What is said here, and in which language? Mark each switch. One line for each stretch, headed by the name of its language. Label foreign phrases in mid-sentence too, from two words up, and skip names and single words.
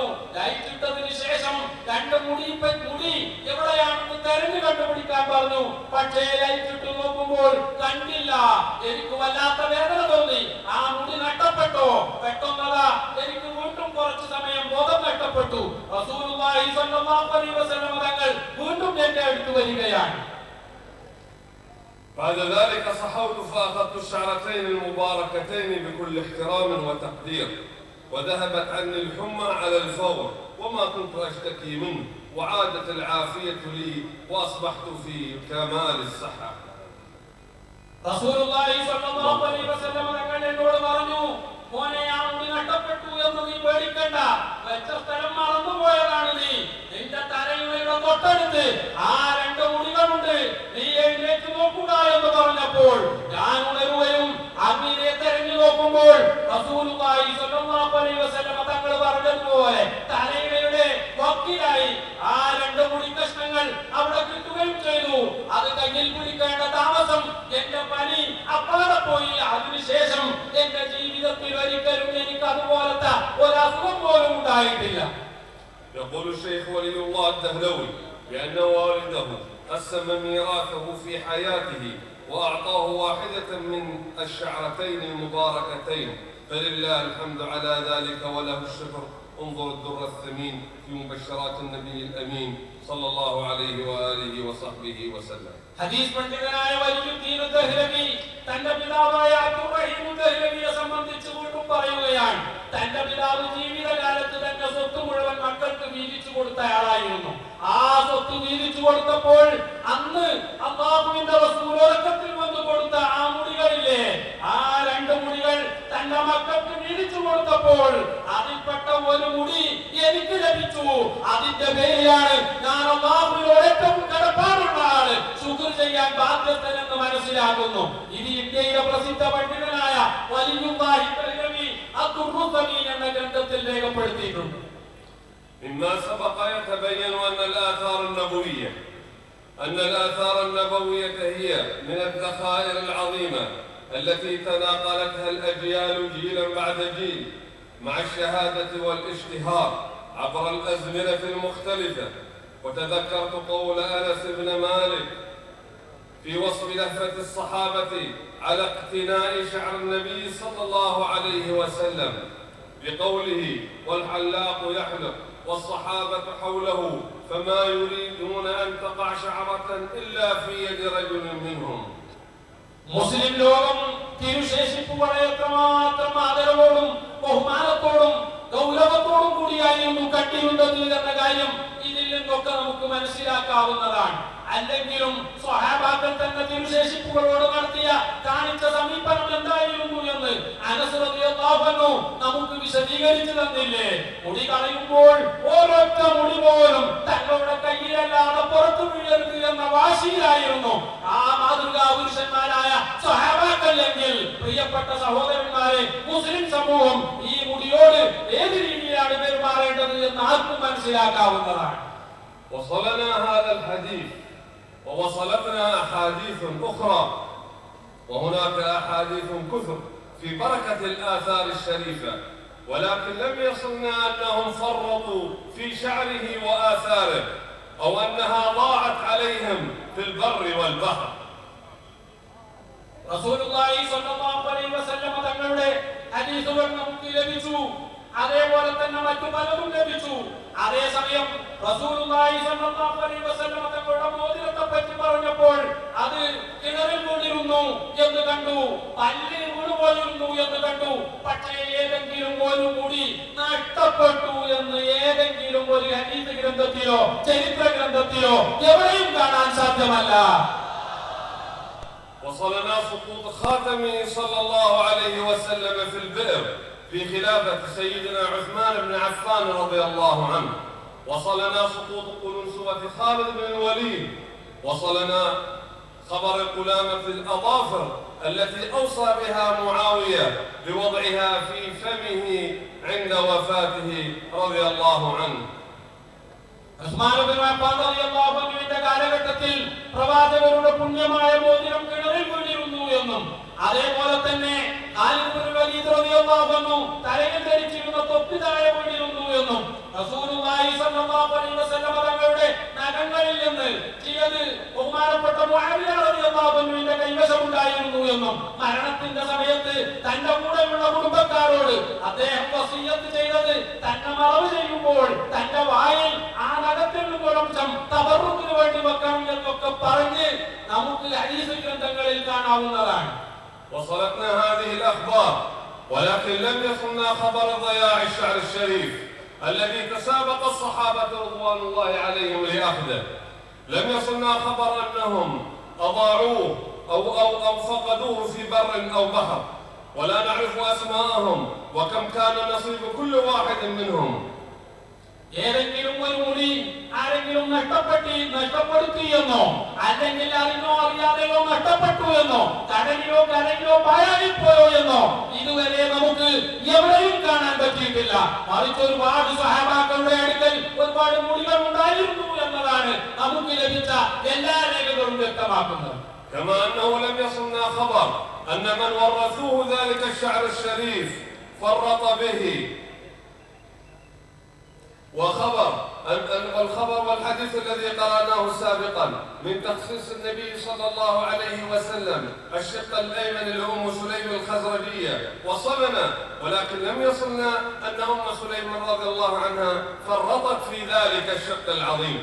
Malayalam: ലൈറ്റ് ഇട്ടതിന് ശേഷം 2 മുടി എവിടെയാണെന്ന് തെരഞ്ഞു കണ്ടുപിടിക്കാൻ പറഞ്ഞു. പക്ഷേ ലൈറ്റ് ഇട്ട് നോക്കുമ്പോൾ കണ്ടില്ല. എനിക്ക് വല്ലാത്ത വേദന തോന്നി. ആ മുടി നഷ്ടപ്പെട്ടോ? പെട്ടെന്നതാ എനിക്ക് വീണ്ടും കുറച്ചു സമയം ബോധം നഷ്ടപ്പെട്ടു.
Arabic: رسول الله صلى الله عليه وسلم
Malayalam: തങ്ങൾ വീണ്ടും എന്റെ അടുത്ത് വരികയാണ്.
Arabic: بعد ذلك صحوت فأخذت الشعرتين المباركتين بكل احترام وتقدير وذهبت عني الحمى على الفور وما كنت أشتكي منه وعادت العافية لي وأصبحت في كمال الصحة. رسول الله صلى الله عليه وسلم
Malayalam: തങ്ങൾ എന്നോട് പറഞ്ഞു, മോനെ ആ മുടി നഷ്ടപ്പെട്ടു എന്ന് നീ പേടിക്കണ്ട, വെച്ച സ്ഥലം മറന്നുപോയതാണ്. നിന്റെ തലയുടെ തൊട്ടടുത്ത് ആ 2 മുടികളുണ്ട്, നീ എഴുന്നേറ്റ് നോക്കുക എന്ന് പറഞ്ഞപ്പോൾ ഞാൻ ഉണരുകയും അങ്ങനെ തെരഞ്ഞു നോക്കുമ്പോൾ
Arabic: رسول الله صلى الله عليه وسلم
Malayalam: തങ്ങൾ പറഞ്ഞതുപോലെ തലയുടെ വക്കിലായി ആ 2 മുടി കഷ്ണങ്ങൾ അവിടെ കിട്ടുകയും ചെയ്തു. അത് കയ്യിൽ പിടിക്കേണ്ട താമസം എന്റെ പനി അപ്പാടെ പോയി. അതിനുശേഷം എന്റെ ജീവിതത്തിൽ ഒരിക്കലും എനിക്ക് അതുപോലത്തെ ഒരസുഖം പോലും ഉണ്ടായിട്ടില്ല.
Arabic: يقول الشيخ ولي الله الدهلوي بأن والده قسم ميراثه في حياته وأعطاه واحدة من الشعرتين المباركتين، فلله الحمد على ذلك وله الشكر. انظر الدر الثمين في مبشرات النبي الأمين صلى الله عليه وآله وصحبه وسلم.
Malayalam: ഹദീസ് പണ്ഡിതനായ വലിയുദ്ദീൻ ദഹ്ലവി തന്റെ പിതാവായ അബ്ദുർ റഹീം ദഹ്ലവിയെ സംബന്ധിച്ച് വീണ്ടും പറയുകയാണ്, തന്റെ പിതാവ് ജീവിതകാലത്ത് തന്റെ സ്വത്ത് മുഴുവൻ മക്കൾക്ക് വീതിച്ചു കൊടുത്തയാളായിരുന്നു. ആ സ്വത്ത് വീതിച്ചു കൊടുത്തപ്പോൾ അന്ന് അല്ലാഹുവിന്റെ റസൂൽ ഉറക്കത്തിൽ വന്നു കൊടുത്ത ആ മുടികളില്ലേ, ആ 2 മുടികൾ തന്റെ മക്കൾക്ക് വീതിച്ചു കൊടുത്തപ്പോൾ അതിൽപ്പെട്ട ഒരു മുടി എനിക്ക് ലഭിച്ചു. അതിന്റെ പേരിലാണ് ഞാൻ അല്ലാഹുവിനോട് ഏറ്റവും കടപ്പാടുള്ള ആള്, ശുക്ർ ചെയ്യാൻ ബാധ്യസ്ഥനെന്ന് മനസ്സിലാക്കുന്നു. ഇത് ഇന്ത്യയിലെ പ്രസിദ്ധ പണ്ഡിതനായ വലിയുല്ലാഹി ദഹ്ലവി അദ്ദുർറുസമീൻ എന്ന ഗ്രന്ഥത്തിൽ രേഖപ്പെടുത്തിയിട്ടുണ്ട്.
Arabic: مما سبق يتبين أن الآثار النبوية هي من الذخائر العظيمة التي تناقلتها الأجيال جيلا بعد جيل مع الشهادة والاشتهار عبر الأزمنة المختلفة. وتذكرت قول أنس بن مالك في وصف لهفة الصحابة على اقتناء شعر النبي صلى الله عليه وسلم بقوله: والحلاق يحلق والصحابة حوله فما يريدون أن تقع شعرة إلا في يد رجل منهم.
Malayalam: മുസ്ലിം ലോകം തിരുശേഷിപ്പുകളെ എത്രമാത്രം ആദരവോടും ബഹുമാനത്തോടും ഗൗരവത്തോടും കൂടിയായിരുന്നു കണ്ടിരുന്നത് എന്ന കാര്യം ഇതിൽ നിന്നൊക്കെ നമുക്ക് മനസ്സിലാക്കാവുന്നതാണ്. അല്ലെങ്കിലും സ്വഹാബാക്കൾ തന്നെ തിരുശേഷിപ്പുകളോട് കാണിച്ച സമീപനം എന്തായിരുന്നു എന്ന് അനസ്
Arabic: رضي الله عنه
Malayalam: നമുക്ക് വിശദീകരിച്ചു തന്നില്ലേ. മുടി കളയുമ്പോൾ ഓരൊറ്റ മുടി പോലും തങ്ങളുടെ കയ്യിലല്ലാതെ പുറത്തു വീഴരുത് എന്ന വാശിയിലായിരുന്നു ആ മാതൃകാ പുരുഷന്മാരായ സ്വഹാബാക്കൾ. എങ്കിൽ പ്രിയപ്പെട്ട സഹോദരന്മാരെ, മുസ്ലിം സമൂഹം ഈ മുടിയോട് ഏത് രീതിയിലാണ് പെരുമാറേണ്ടത് എന്ന് ആർക്കും മനസ്സിലാക്കാവുന്നതാണ്.
Arabic: وصلنا هذا الحديث ووصلتنا أحاديث أخرى، وهناك أحاديث كثر في بركة الآثار الشريفة، ولكن لم يصلنا أنهم فرطوا في شعره وآثاره أو أنها ضاعت عليهم في البر والبحر. رسول الله صلى الله عليه وسلم
Malayalam: തങ്ങളുടെ ഹദീസുകൾ നമുക്ക് ലഭിച്ചു, അതേപോലെ തന്നെ മറ്റു പലതും ലഭിച്ചു. അതേസമയം
Arabic: رسول الله صلى الله عليه وسلم
Malayalam: തങ്ങളുടെ മോതിരത്തെ പറ്റി പറഞ്ഞപ്പോൾ അത് കിണറിൽ വീണിരുന്നു എന്ന് കണ്ടു, പല്ലിൽ വീണുപോയിരുന്നു എന്ന് കണ്ടു. പക്ഷേ ഏതെങ്കിലും ഒരു മുടി നഷ്ടപ്പെട്ടു എന്ന് ഏതെങ്കിലും ഒരു ഹദീസ് ഗ്രന്ഥത്തിലോ ചരിത്ര ഗ്രന്ഥത്തിലോ എവിടെയും കാണാൻ സാധ്യമല്ല.
Arabic: وصلنا سقوط خاتمه صلى الله عليه وسلم في البئر في خلافة سيدنا عثمان بن عفان رضي الله عنه. وصلنا سقوط قلنسوة خالد بن الوليد. وصلنا خبر قلامة الأظافر التي أوصى بها معاوية بوضعها في فمه عند وفاته رضي الله عنه.
Malayalam: ഉസ്മാൻ ഇബ്നു അഫ്ഫാൻ
Arabic: رضي الله عنه
Malayalam: കാലഘട്ടത്തിൽ പ്രവാചകരുടെ പുണ്യമായ മോതിരം കിണറിൽ വീണിരുന്നു എന്നും അതേപോലെ തന്നെ ഖാലിദ് ഇബ്നു വലീദ്
Arabic: رضي الله عنه
Malayalam: തലയിൽ ധരിച്ചിരുന്ന തൊപ്പി താഴെ വീണിരുന്നു എന്നും
Arabic: رسول الله صلى الله عليه وسلم
Malayalam: തങ്ങളുടെ നഖങ്ങളിൽ നിന്ന് ചിലത് ബഹുമാനപ്പെട്ട മുആവിയ
Arabic: رضي الله عنه
Malayalam: കൈവശമുണ്ടായിരുന്നു എന്നും മരണത്തിന്റെ സമയത്ത് തന്റെ കൂടെയുള്ള കുടുംബക്കാരോട് അദ്ദേഹം വസിയ്യത്ത് ചെയ്തത് തന്നെ മറവ് ചെയ്യുമ്പോൾ തന്റെ വായിൽ ആ നഖത്തിൽ നിന്നൊരംശം തബറുക്കിന് വേണ്ടി വെക്കണം എന്നൊക്കെ പറഞ്ഞ് നമുക്ക് ഹദീസ് ഗ്രന്ഥങ്ങളിൽ കാണാവുന്നതാണ്.
Arabic: وصلتنا هذه الأخبار ولكن لم يصلنا خبر ضياع الشعر الشريف الذي تسابق الصحابة رضوان الله عليهم لأخذه. لم يصلنا خبر أنهم أضاعوه أو فقدوه في بر أو بحر، ولا نعرف أسماءهم وكم كان نصيب كل واحد منهم.
Malayalam: ഏതെങ്കിലും ഒരു മുടി ആരെങ്കിലും നഷ്ടപ്പെടുത്തി എന്നോ അല്ലെങ്കിൽ അറിഞ്ഞോ അറിയാതെയോ നഷ്ടപ്പെട്ടു എന്നോ കടലിലോ കരയിലോ പാഴായിപ്പോയോ എന്നോ ഇതുവരെ നമുക്ക് എവിടെയും കാണാൻ പറ്റിയിട്ടില്ല. മറിച്ച് ഒരുപാട് സഹാബാക്കളുടെ അടുക്കൽ ഒരുപാട് മുടികൾ ഉണ്ടായിരുന്നു എന്നതാണ് നമുക്ക് ലഭിച്ച എല്ലാ രേഖകളും വ്യക്തമാക്കുന്നത്.
Arabic: كما أنه لم يصلنا خبر أن من ورثوه ذلك الشعر الشريف فرط به، والخبر والحديث الذي قرأناه سابقا من تخصيص النبي صلى الله عليه وسلم الشق الأيمن لأم سليم الخزرجية وصلنا، ولكن لم يصلنا أن أم سليم رضي الله عنها فرطت في ذلك الشق العظيم.